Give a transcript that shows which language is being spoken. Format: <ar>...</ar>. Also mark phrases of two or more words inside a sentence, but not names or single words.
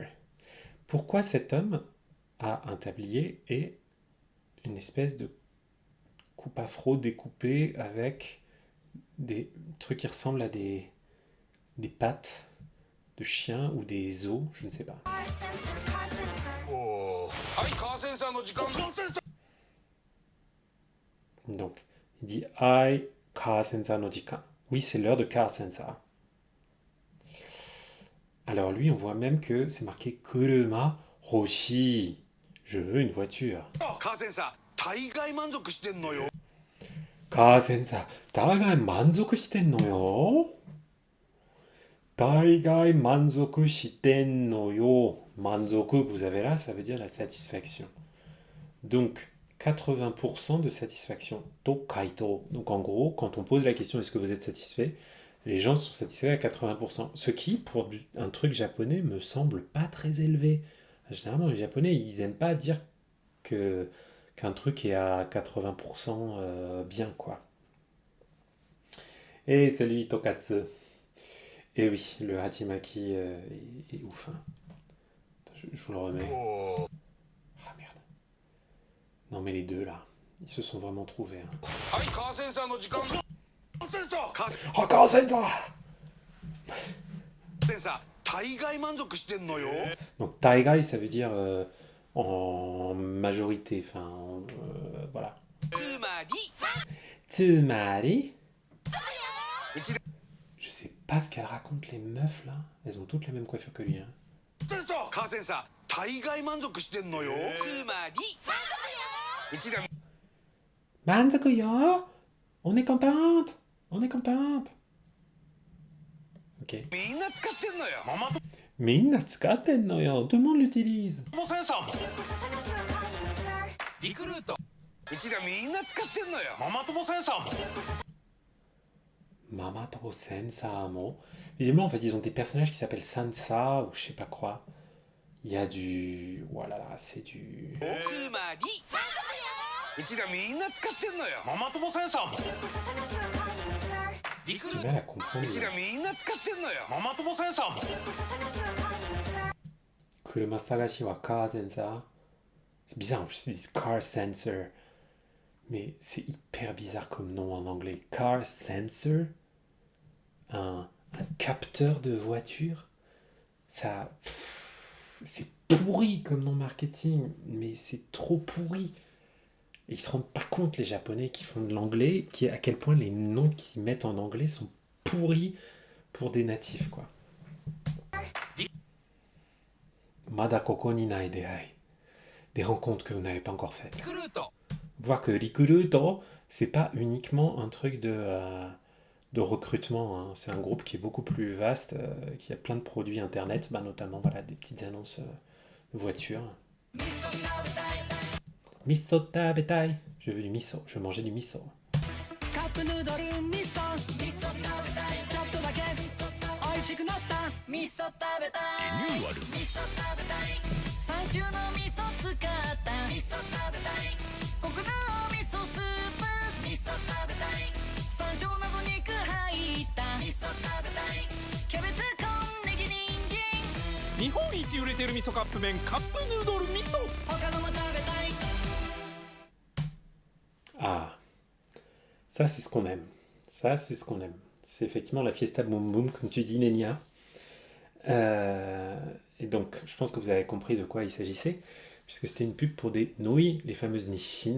<fr>Pourquoi cet homme a un tablier et une espèce de coupe afro découpée avec des trucs qui ressemblent à des pattes de chien ou des os, je ne sais pas.</fr> <ja>はい、カーセンサーの時間。カーセンサー</ja> <fr>Donc, il dit</fr> <ja>はいカーセンサーの時間.</ja> <fr>Oui, c'est l'heure de Car Sensor. Alors lui, on voit même que c'est marqué</fr> <ja>車欲しい.</ja> <fr>Je veux une voiture.</fr> <ja>カーセンサー大概満足してんのよ。 Car Sensor, 大概満足してんのよ。大概満足してんのよ。Manzoku,</ja> <fr>vous avez là, ça veut dire la satisfaction. Donc, 80% de satisfaction. Tokaito. Donc, en gros, quand on pose la question est-ce que vous êtes satisfait, les gens sont satisfaits à 80%. Ce qui, pour un truc japonais, me semble pas très élevé. Généralement, les japonais, ils aiment pas dire qu'un truc est à 80% bien, quoi. Et salut Tokatsu. Et oui, le Hachimaki est ouf. Hein. Je vous le remets. Ah merde. Non mais les deux là, ils se sont vraiment trouvés. Hein.</fr> <ja>はい、カーセンサーの時間。カーセンサーカーセ</ja> <fr>Oh, Car Sensor!</fr> <ja>ンサー大概満足してんのよ。</ja> <fr>Donc Taigai, ça veut dire en majorité, enfin voilà.</fr> <ja>つまり Tsumari. うちら</ja> <fr>Je sais pas ce qu'elles racontent les meufs là. Elles ont toutes la même coiffure que lui. Hein.</fr> <ja>センサーカーセンサー大概満足してんのよ。つまりうちら</ja> <fr>Manzakuyo! On est contente! On est contente! Ok.</fr> <ja>みんな使ってんのよママ友みんな使ってんのよ.</ja> <fr>Tout le monde l'utilise.</fr> <ja>センサーもチップス探しはカーセンサーリクルートうちらみんな使ってんのよママ友センサーもママ友センサーも.</ja> <fr>Visiblement, en fait, ils ont des personnages qui s'appellent Sansa ou je sais pas quoi. Il y a du. Voilà, là, c'est du.</fr> <ja>つまりうちらみんな使ってんのよママ友センサーもチップス探しはカーセンサーリクル</ja> <fr>J'ai ー du mal à comprendre.</fr> <ja>うちらみんな使ってんのよママ友センサーもチップス探しはカーセンサー車探しはカーセンサー.</ja> <fr>C'est bizarre, en plus, ils disent Car Sensor. Mais c'est hyper bizarre comme nom en anglais. Car Sensor. Un capteur de voiture. Ça. C'est pourri comme nom marketing, mais c'est trop pourri. Et ils se rendent pas compte, les Japonais qui font de l'anglais, à quel point les noms qu'ils mettent en anglais sont pourris pour des natifs, quoi.</fr> <ja>まだここにない出会い.</ja> <fr>Des rencontres que vous n'avez pas encore faites.</fr> <ja>リクルート</ja> <fr>Voir que Rikuruto, c'est pas uniquement un truc de recrutement, hein. C'est un groupe qui est beaucoup plus vaste, qui a plein de produits internet, bah, notamment voilà, des petites annonces de voitures.</fr> <ja>味噌食べたい.</ja> <fr>Je veux du miso, je veux manger du miso.</fr> <ja>カップヌードル味噌味噌食べたいちょっとだけ美味しくなった味噌食べたいリニューアル味噌食べたい3種の味噌使った味噌食べたいコクの味噌スープ味噌食べたい山椒など肉入った味噌食べたいキャベツコンネギ人参日本一売れてる味噌カップ麺カップヌードル味噌他のも食べたい</ja> <fr>Ah, ça c'est ce qu'on aime. Ça c'est ce qu'on aime. C'est effectivement la fiesta boom boom, comme tu dis, Nenia. Et donc, je pense que vous avez compris de quoi il s'agissait, puisque c'était une pub pour des nouilles, les fameuses Nissin.</fr>